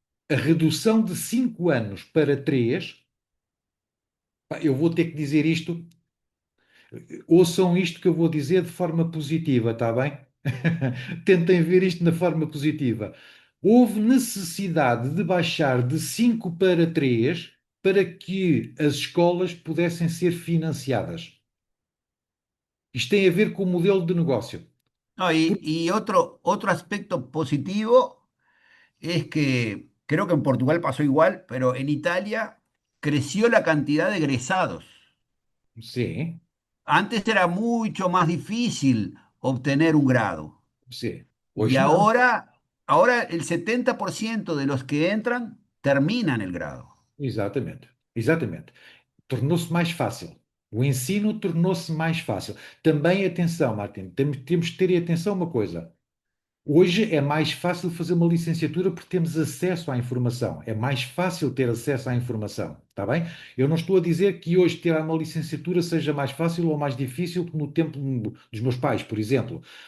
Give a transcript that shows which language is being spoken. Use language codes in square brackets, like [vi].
[pt] A redução de 5 anos para 3. Eu vou ter que dizer isto, ouçam isto que eu vou dizer de forma positiva, está bem? Tentem ver isto na forma positiva. Houve necessidade de baixar de 5 para 3 para que as escolas pudessem ser financiadas. Isto tem a ver com o modelo de negócio. [es] No, y otro aspecto positivo es que creo que en Portugal pasó igual, pero en Italia creció la cantidad de egresados. [pt] Sim, [es] Antes era mucho más difícil obtener un grado [pt] sim. [es] y [pt] Hoje não. [es] ahora el 70% de los que entran terminan el grado. [pt] Exatamente. Exatamente. Tornou-se mais fácil. O ensino tornou-se mais fácil. Também, atenção, Martin, temos que ter atenção a uma coisa. Hoje é mais fácil fazer uma licenciatura porque temos acesso à informação. É mais fácil ter acesso à informação, está bem? Eu não estou a dizer que hoje ter uma licenciatura seja mais fácil ou mais difícil que no tempo dos meus pais, por exemplo.